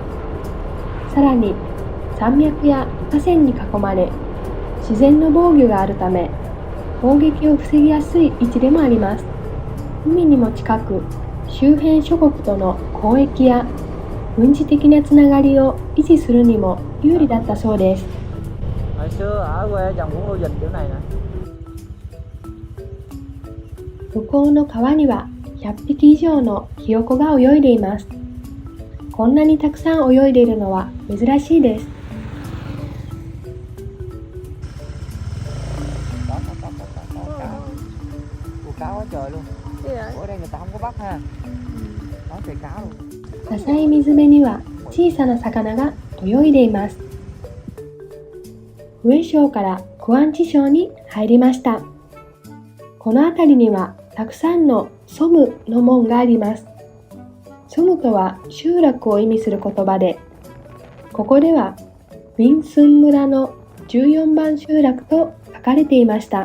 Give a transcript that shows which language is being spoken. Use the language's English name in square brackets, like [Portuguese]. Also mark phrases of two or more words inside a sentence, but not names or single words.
[Japanese] さらに、山脈や河川に囲まれ、自然の防御があるため、攻撃を防ぎやすい位置でもあります。海にも近く、周辺諸国との交易や軍事的なつながりを維持するにも有利だったそうです。 [Vietnamese] Hồi xưa ở quê chồng cũng nuôi vịt kiểu này nè. [Japanese] 向こうの川には100匹以上のひよこが泳いでいます。こんなにたくさん泳いでいるのは珍しいです。 [Vietnamese] Cua cá quá trời luôn. Ủa ở đây người ta không có bắt ha. Đó trời cá luôn. [Japanese] 浅い水辺には小さな魚が泳いでいます。上省からクアンチ省に入りました。この辺りにはたくさんのソムの門があります。ソムとは集落を意味する言葉で、ここではウィンスン村の14番集落と書かれていました。